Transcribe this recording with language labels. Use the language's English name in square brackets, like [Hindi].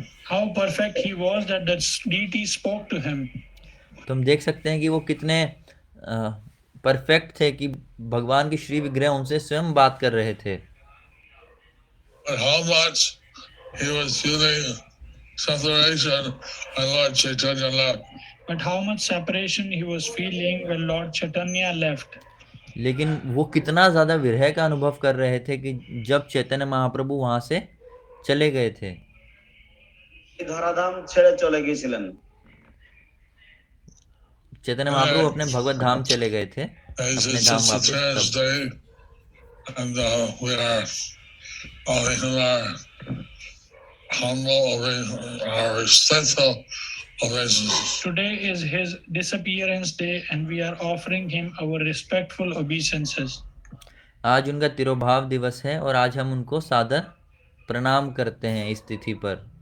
[English] How perfect he was that the deity spoke to him. [Hindi] तो हम देख सकते हैं कि वो कितने परफेक्ट थे कि भगवान की श्री विग्रह उनसे स्वयं बात कर रहे थे. [English] But how much he was feeling separation when Lord Chaitanya left. But how much separation he was feeling when Lord Chaitanya left. [Hindi] लेकिन वो कितना ज्यादा विरह का अनुभव कर रहे थे कि जब चैतन्य महाप्रभु वहां से चले गए थे. [Bangla] ধরাধাম ছেড়ে চলে গিয়েছিলেন. [Hindi] चैतन्य महाप्रभु अपने भगवत धाम चले गए थे, अपने धाम वापस. [English] And we are all in our humble, our respectful obeisances. Today is his disappearance day and we are offering him our respectful obeisances. [Hindi] आज उनका तिरोभाव दिवस है और आज हम उनको सादर प्रणाम करते हैं इस तिथि पर.